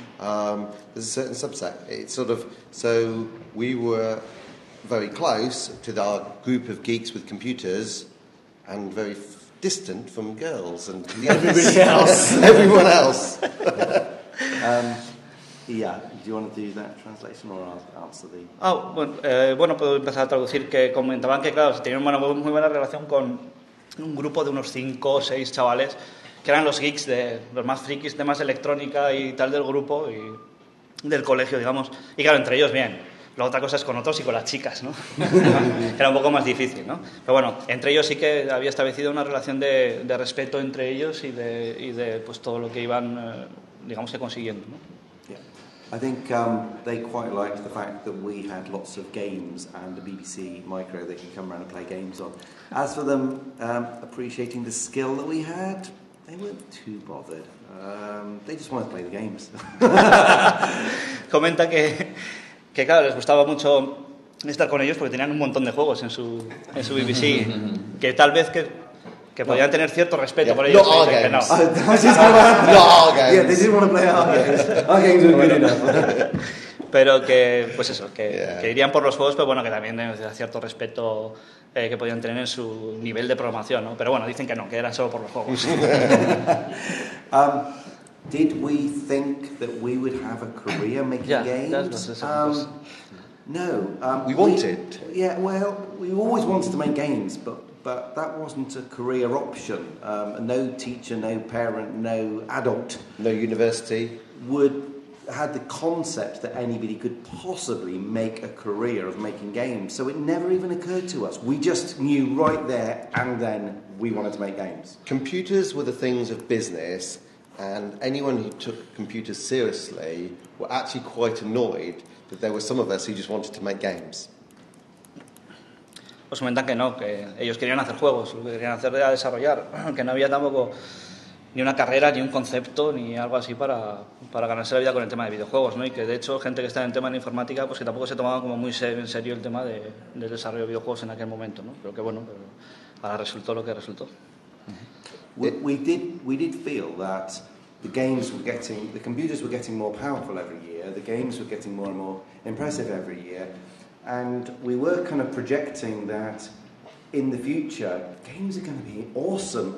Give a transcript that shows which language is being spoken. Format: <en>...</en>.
<en>There's a certain subset. It's sort of, so we were very close to our group of geeks with computers and very distant from girls and everyone else. Do you want to do that translation or answer the?</en> <es>Oh, bueno, puedo empezar a traducir que comentaban que claro, si tenían una muy buena relación con un grupo de unos 5 o 6 chavales que eran los geeks, de los más frikis de más electrónica y tal del grupo y del colegio, digamos. Y claro, entre ellos bien. La otra cosa es con otros y con las chicas, ¿no? Era un poco más difícil, ¿no? Pero bueno, entre ellos sí que había establecido una relación de respeto entre ellos y de pues todo lo que iban, digamos que consiguiendo, ¿no?</es> <en>Yeah. I think they quite liked the fact that we had lots of games and a BBC Micro they could come around and play games on. As for them appreciating the skill that we had, they weren't too bothered. They just wanted to play the games.</en> <es>Comenta que que claro, les gustaba mucho estar con ellos porque tenían un montón de juegos en su BBC. Que tal vez que podían tener cierto respeto por ellos.</es> <en>Not all games. No. Not all games. Yeah, they didn't want to play all games. All games were good enough.</en> <es>Pero que, pues eso, que irían por los juegos, pero bueno, que también tenían cierto respeto que podían tener en su nivel de programación, ¿no? Pero bueno, dicen que no, que eran solo por los juegos.</es> <en>Did we think that we would have a career making games? We wanted. We always wanted to make games, but that wasn't a career option. No teacher, no parent, no adult, no university would had the concept that anybody could possibly make a career of making games. So it never even occurred to us. We just knew right there and then we wanted to make games. Computers were the things of business. And anyone who took computers seriously were actually quite annoyed that there were some of us who just wanted to make games.</en> <es>Pues comentan que no, que ellos querían hacer juegos, lo que querían hacer era desarrollar, que no había tampoco ni una carrera, ni un concepto, ni algo así para ganarse la vida con el tema de videojuegos, ¿no? Y que de hecho gente que está en el tema de informática, pues que tampoco se tomaba como muy en serio el tema del desarrollo de videojuegos en aquel momento, ¿no? Pero que bueno, pero ahora resultó lo que resultó.</es> <en>We did feel that the computers were getting more powerful every year, the games were getting more and more impressive every year, and we were kind of projecting that in the future, games are going to be awesome.</en>